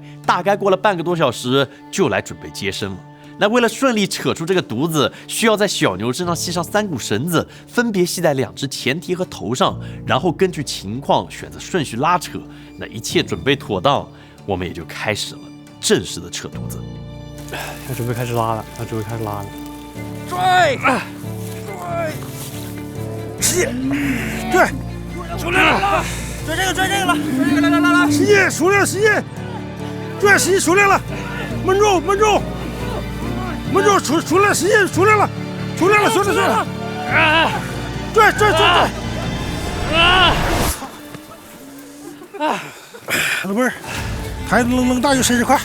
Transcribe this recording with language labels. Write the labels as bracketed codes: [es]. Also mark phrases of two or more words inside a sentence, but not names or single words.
[zh] 大概過了半個多小時，就來準備接生了。那為了順利扯出這個犢子，需要在小牛身上繫上3股繩子，分別繫在2隻前蹄和頭上，然後根據情況選擇順序拉扯。那一切準備妥當，我們也就開始了正式的扯犢子。要準備開始拉了，拽，吸，拽，出来了，拽這個了，來，吸，出來了，吸，拽，吸，出來了，悶住，出來，吸，出來了，出來了，拽，老妹兒， 抬扔大就伸直快，